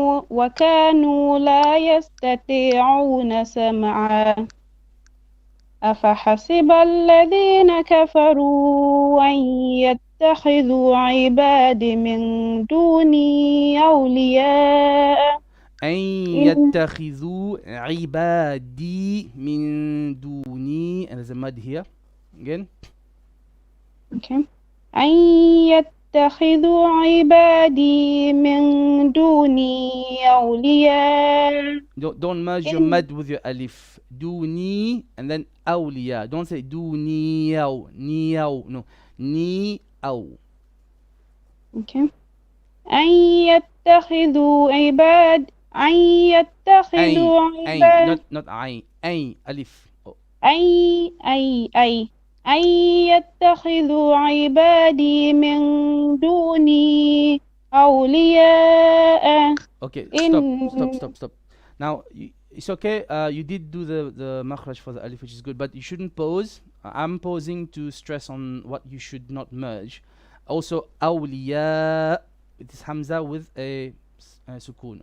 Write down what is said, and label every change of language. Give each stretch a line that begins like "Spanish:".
Arabic: وكانوا لا يستطيعون سمعا أفحسب الذين كفروا أن يتخذوا عبادي من دوني أولياء أن يتخذوا عبادي من دوني,
English: and there's a mud here again. Okay.
Arabic: أن يتخذوا عبادي من دوني أولياء.
English: Don't merge your mud with your alif. دوني and then أولياء. Don't say
Arabic: دوني أو ني أو.
English: No,
Arabic: ني أو.
English: Okay.
Arabic: أن يتخذوا عباد أن يتخذوا عباد not عين, أي ألف. أن يتخذوا عبادي من دوني أولياء.
English: Okay, stop. Now, it's okay. You did do the makhraj for the alif, which is good, but you shouldn't pause. I'm pausing to stress on what you should not merge. Also, awliya, it is hamza with a sukoon.